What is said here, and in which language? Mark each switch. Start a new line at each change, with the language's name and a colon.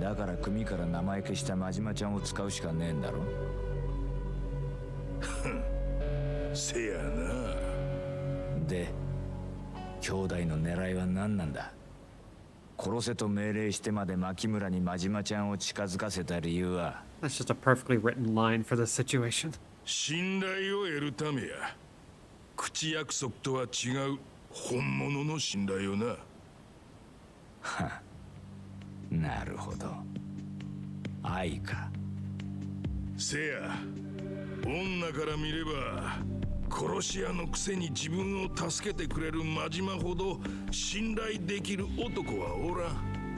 Japanese: だから組から名前消した真島ちゃんを使うしかねえんだろ。せやな。で、兄弟の狙いは何なんだ？殺せと命令してまで牧村に真島ちゃんを近づかせた理由は？
English: That's just a perfectly written line for this situation.
Japanese: 信頼を得るためや。口約束とは違う本物の信頼をな。なるほど。愛か。せや、女から見れば殺し屋のくせに自分を助けてくれる真島ほど信頼できる男はおらん。